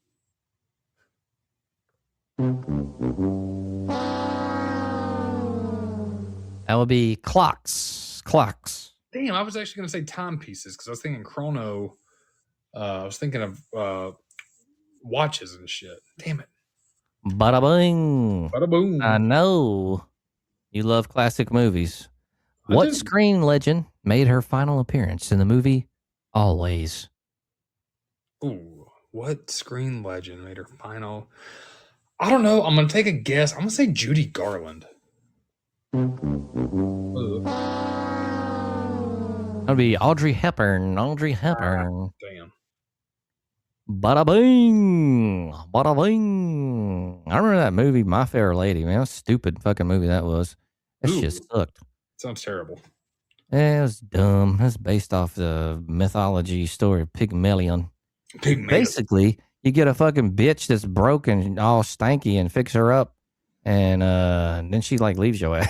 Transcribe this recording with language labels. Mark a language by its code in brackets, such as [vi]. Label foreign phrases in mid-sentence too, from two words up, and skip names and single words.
[en] That would be clocks. Clocks. Damn, I was actually gonna say timepieces because I was thinking chrono. I was thinking of watches and shit. Damn it. Bada bing. Bada boom. I know you love classic movies. What screen legend made her final appearance in the movie Always? Ooh, what screen legend made her final? I don't know. I'm gonna take a guess. I'm gonna say Judy Garland. That'd be Audrey Hepburn. Audrey Hepburn. Damn. Bada bing. Bada bing. I remember that movie, My Fair Lady, man. What a stupid fucking movie that was. That shit sucked. Sounds terrible. Yeah, it was dumb. It's based off the mythology story of Pygmalion. Basically, you get a fucking bitch that's broken and all stanky and fix her up, and then she like leaves your ass.